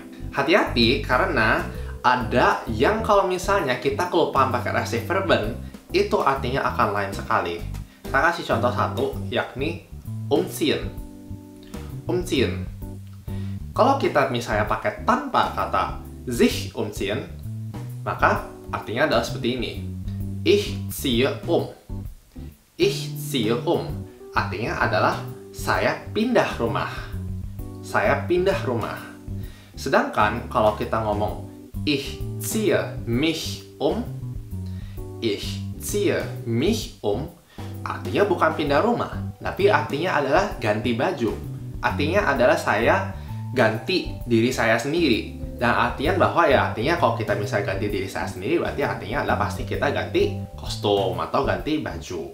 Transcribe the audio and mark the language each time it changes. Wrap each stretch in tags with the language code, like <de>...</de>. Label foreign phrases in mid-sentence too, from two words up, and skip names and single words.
<id>Hati-hati karena ada yang kalau misalnya kita kelupaan pakai refleksi verben, itu artinya akan lain sekali. Saya kasih contoh satu, yakni umziehen. Umziehen. Kalau kita misalnya pakai tanpa kata</id> <de>sich umziehen,</de> <id>maka artinya adalah seperti ini.</id> <de>Ich ziehe um. Ich ziehe um.</de> <id>Artinya adalah saya pindah rumah. Saya pindah rumah. Sedangkan kalau kita ngomong</id> <de>ich ziehe mich um, ich ziehe mich um,</de> <id>artinya bukan pindah rumah, tapi artinya adalah ganti baju. Artinya adalah saya ganti diri saya sendiri. Dan artian bahwa ya artinya kalau kita misalnya ganti diri saya sendiri, berarti artinya adalah pasti kita ganti kostum atau ganti baju.</id>